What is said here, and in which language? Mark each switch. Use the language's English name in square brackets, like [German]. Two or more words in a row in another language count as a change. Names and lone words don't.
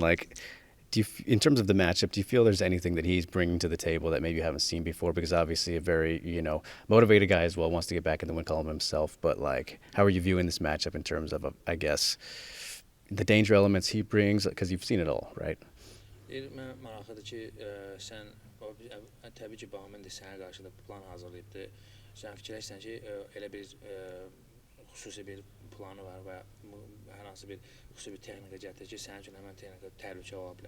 [English] Like, in terms of the matchup, do you feel there's anything that he's bringing to the table that maybe you haven't seen before? Because obviously, a very motivated guy as well, wants to get back in the win column himself. But like, how are you viewing this matchup in terms of, I guess, the danger elements he brings? Because you've seen it all, right? [Azerbaijani] Mən maraqlıdır ki, sən təbii ki, Bahamondes sənə qarşı da plan hazırlayıbdı. Sən fikirləşsən ki, elə bir xüsusi bir planı var və hər hansı bir xüsusi bir texnika gətirir ki, sənin üçün həmən texnika təhlükə ola bilər.